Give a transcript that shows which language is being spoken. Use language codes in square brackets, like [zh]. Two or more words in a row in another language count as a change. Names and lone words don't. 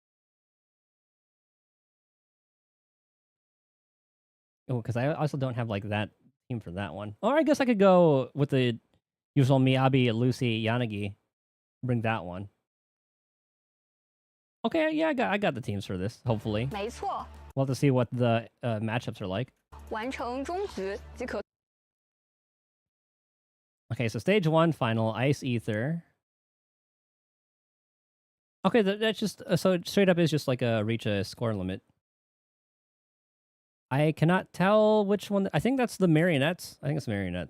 [en] Oh, because I also don't have like that team for that one. Or I guess I could go with the usual Miyabi, Lucy, Yanagi. Bring that one. Okay, yeah, I got the teams for this, hopefully. [zh] 没错， [en] We'll have to see what the matchups are like. [zh] 完成终局即可 [en] Okay, so stage 1 final, Ice Ether. Okay, that's just, so straight up is just like reach a score limit. I cannot tell which one. I think that's the marionettes. I think it's marionettes.